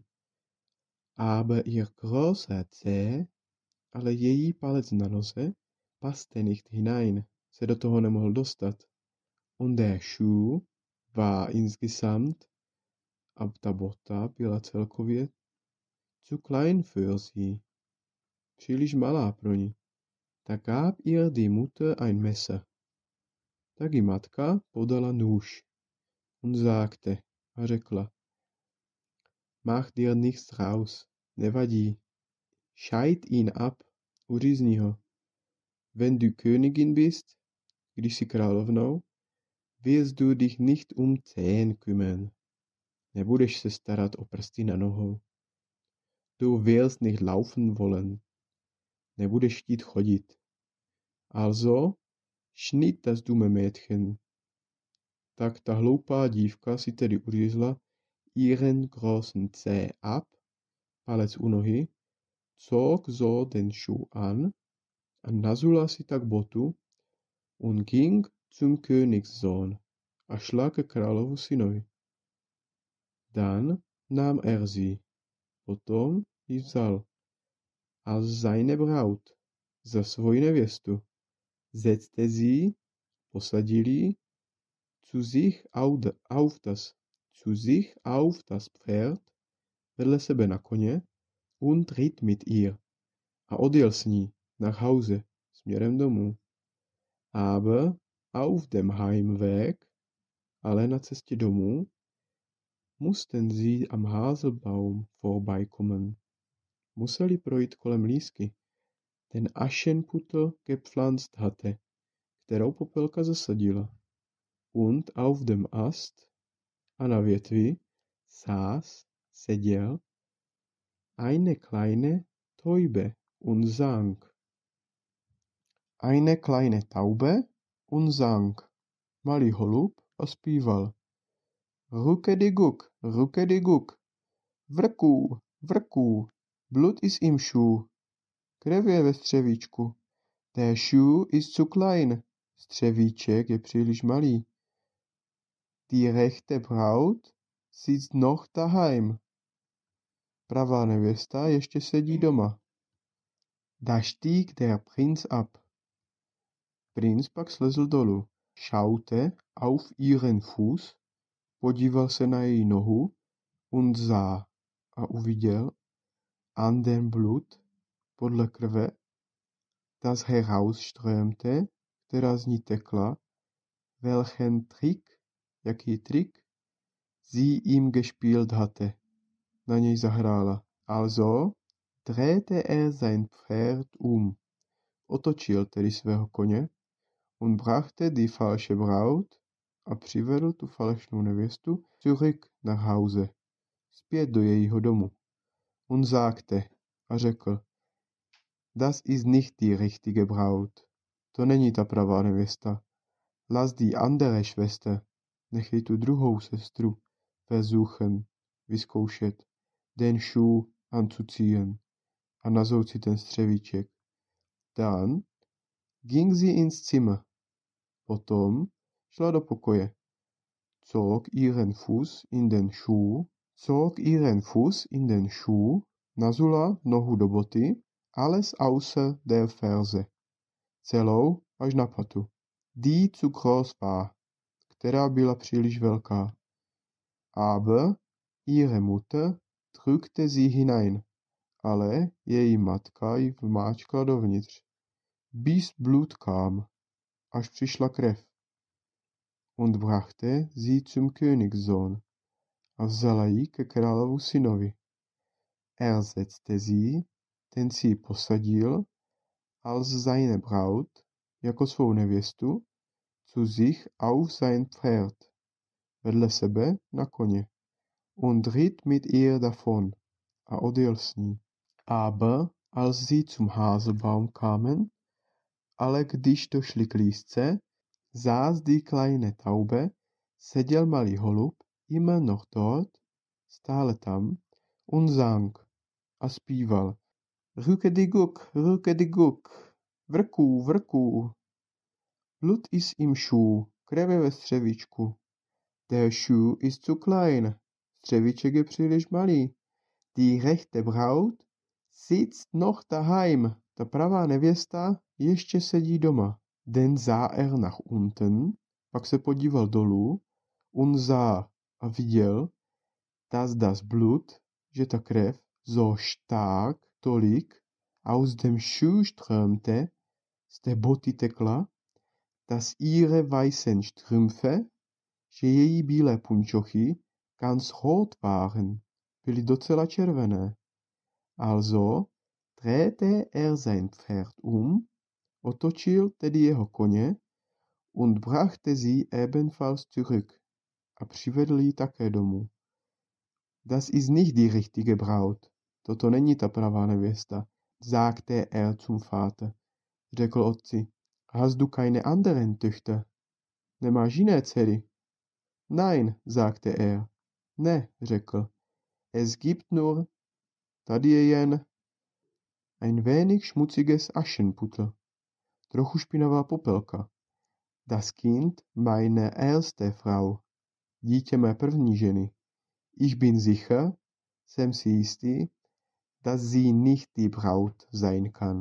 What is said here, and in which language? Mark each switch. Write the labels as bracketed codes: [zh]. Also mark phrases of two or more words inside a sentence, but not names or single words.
[de] Aber ihr großer Zeh, [cs] ale její palec na noze, [de] passte nicht hinein, [cs] se do toho nemohl dostat. [de] Und der Schuh war insgesamt, [cs] a ta bota byla celkově [de] zu klein für sie, [cs] příliš malá pro ní. [de] Da gab ihr die Mutter ein Messer. [cs] Tak jí matka podala nůž [de] und sagte, [cs] a řekla, [de] mach dir nichts raus, nevadí, scheid ihn ab, [cs] uřízni ho. [de] Wenn du Königin bist, [cs] když jsi královnou, [de] wirst du dich nicht um Zehen kümmern. [cs] Nebudeš se starat o prsty na nohou. [de] Du wirst nicht laufen wollen. [cs] Nebudeš chtít chodit. [de] Also, schnitt das dumme Mädchen. [cs] Tak ta hloupá dívka si tedy uřízla [de] ihren großen Zeh ab, [cs] palec u nohy, [de] zog so den Schuh an [cs] a nazula si tak botu [de] und ging zum Königssohn [cs] a šla ke královu synovi. [de] Dann nahm sie, [cs] potom ji vzal, [de] als seine Braut, [cs] za svoji nevěstu, [de] setzte sie, [cs] posadil ji, [de] zu sich auf das Pferd, [cs] vedle sebe na koně, [de] und ritt mit ihr, [cs] a odjel s ní [de] nach Hause, [cs] směrem domů. [de] Aber auf dem Heimweg, [cs] ale na cestě domů, [de] mussten sie am Haselbaum vorbeikommen. [cs] Museli projít kolem lísky, [de] den Aschenputtel gepflanzt hatte, [cs] kterou Popelka zasadila. [de] Und auf dem Ast, [cs] a na větvi, seděl, [de] eine kleine Taube und sang. Eine kleine Taube und sang. [cs] Malý holub a zpíval. Ruckediguk, ruckediguk, vrků, vrků, [de] Blut ist im Schuh. [cs] Krev je ve střevíčku. [de] Der Schuh ist zu klein. [cs] Střevíček je příliš malý. [de] Die rechte Braut sitzt noch daheim. [cs] Pravá nevěsta ještě sedí doma. [de] Da stieg der Prinz ab. [cs] Princ pak slezl dolů. [de] Schaute auf ihren Fuß, [cs] podíval se na její nohu [de] und sah [cs] a uviděl [de] an den Blut, [cs] podle krve, [de] das herausströmte, [cs] která z ní tekla, [de] welchen Trick, [cs] jaký trik, [de] sie ihm gespielt hatte, [cs] na něj zahrála. [de] Also drehte sein Pferd [cs] otočil tedy svého koně, [de] und brachte die falsche Braut, [cs] a přivedl tu falešnou nevěstu [de] zurück nach Hause, [cs] zpět do jejího domu. [de] Und sagte, [cs] a řekl, [de] das ist nicht die richtige Braut. [cs] To není ta pravá nevěsta. [de] Lass die andere Schwester, [cs] nechej tu druhou sestru, [de] versuchen, vyzkoušet, den Schuh anzuziehen, [cs] a nazout si ten střevíček. [de] Dann ging sie ins Zimmer. [cs] Potom šla do pokoje. [de] Zog ihren Fuß in den Schuh, [cs] nazula nohu do boty, [de] alles außer der Ferse, [cs] celou až na patu. [de] Die zu groß war, [cs] která byla příliš velká. [de] Aber ihre Mutter drückte sie hinein, [cs] ale její matka ji vmáčkla dovnitř. [de] Bis Blut kam, [cs] až přišla krev. [de] Und brachte sie zum Königssohn, [cs] a vzala ji ke královu synovi. [de] Setzte sie, [cs] ten si ji posadil, [de] als seine Braut, [cs] jako svou nevěstu, [de] zu sich auf sein Pferd, [cs] vedle sebe na koně, [de] und ritt mit ihr davon, [cs] a odjel s ní. [de] Aber als sie zum Haselbaum kamen, [cs] ale když došli k lísce, [de] saß die kleine Taube, [cs] seděl malý holub, [de] immer noch dort, [cs] stále tam, [de] und sang [cs] a zpíval. Rukediguk, vrků, vrků. [de] Blut ist im Schuh, [cs] krev ve střevíčku. [de] Der Schuh ist zu klein, [cs] střevíček je příliš malý. [de] Die rechte Braut sitzt noch daheim, [cs] ta pravá nevěsta ještě sedí doma. [de] Den sah er nach unten, [cs] pak se podíval dolů, [de] und sah [cs] a viděl, [de] dass das Blut, [cs] že ta krev, [de] so stark, tolik, aus dem Schuh strömte, [cs] z té boty tekla, [de] dass ihre weißen Strümpfe, [cs] že její bílé punčochy, [de] ganz rot waren, [cs] byly docela červené. [de] Also drehte er sein Pferd [cs] otočil tedy jeho koně, [de] und brachte sie ebenfalls zurück, [cs] a přivedl ji také domů. [de] Das ist nicht die richtige Braut. [cs] Toto není ta pravá nevěsta, [de] sagte er zum Vater. [cs] Řekl otci, [de] hast du keine anderen Töchter? [cs] Nemáš jiné dcery? [de] Nein, sagte er. [cs] Ne, řekl. [de] Es gibt nur, [cs] tady je jen, [de] ein wenig schmutziges Aschenputtel. [cs] Trochu špinavá popelka. [de] Das Kind meine erste Frau. [cs] Dítě mé první ženy. [de] Ich bin sicher, [cs] jsem si jistý, [de] dass sie nicht die Braut sein kann.